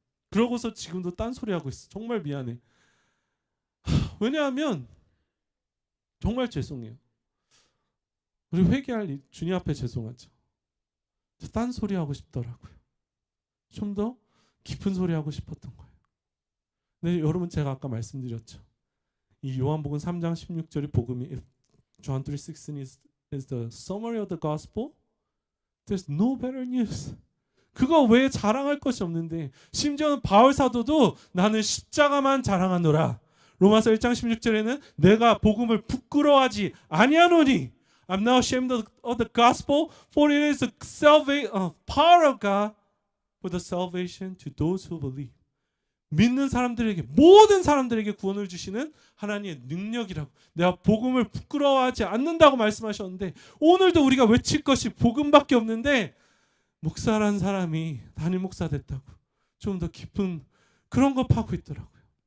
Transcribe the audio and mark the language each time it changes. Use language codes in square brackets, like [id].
[ko] 그러고서 지금도 딴소리하고 있어. 정말 미안해. 왜냐하면 정말 죄송해요. 우리 회개할 주님 앞에 죄송하죠. 딴소리 하고 싶더라고요. 좀 더 깊은 소리 하고 싶었던 거예요. 근데 여러분 제가 아까 말씀드렸죠. 이 요한복음 3장 16절의 복음이 [en] John 3:16 is the summary of the gospel. There's no better news. [ko] 그거 외에 자랑할 것이 없는데 심지어는 바울 사도도 나는 십자가만 자랑하노라. 로마서 1장 16절에는 내가 복음을 부끄러워하지 아니하노니 [en] I'm not ashamed of the gospel for it is the power of God for the salvation to those who believe. [ko] 믿는 사람들에게 모든 사람들에게 구원을 주시는 하나님의 능력이라고. 내가 복음을 부끄러워하지 않는다고 말씀하셨는데 오늘도 우리가 외칠 것이 복음밖에 없는데 목사란 사람이 담임 목사 됐다고 좀 더 깊은 그런 거 파고 있더라고요.